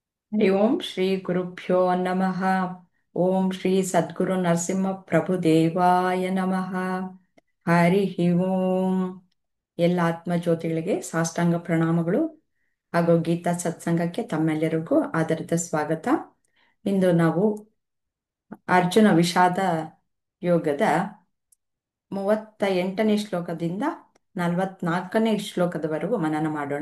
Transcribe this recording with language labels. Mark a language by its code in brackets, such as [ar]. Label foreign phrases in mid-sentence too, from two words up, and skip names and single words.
[sa] ಹರಿ ಓಂ ಶ್ರೀ ಗುರುಭ್ಯೋ ನಮಃ. ಓಂ ಶ್ರೀ ಸದ್ಗುರು ನರಸಿಂಹ ಪ್ರಭು ದೇವಾಯ ನಮಃ. ಹರಿ ಓಂ. [kn] ಎಲ್ಲ ಆತ್ಮಜ್ಯೋತಿಗಳಿಗೆ ಸಾಷ್ಟಾಂಗ ಪ್ರಣಾಮಗಳು ಹಾಗೂ ಗೀತಾ ಸತ್ಸಂಗಕ್ಕೆ ತಮ್ಮೆಲ್ಲರಿಗೂ ಆದರದ ಸ್ವಾಗತ. ಇಂದು ನಾವು ಅರ್ಜುನ ವಿಷಾದ ಯೋಗದ 38ನೇ ಶ್ಲೋಕದಿಂದ 44ನೇ ಶ್ಲೋಕದವರೆಗೂ ಮನನ ಮಾಡೋಣ.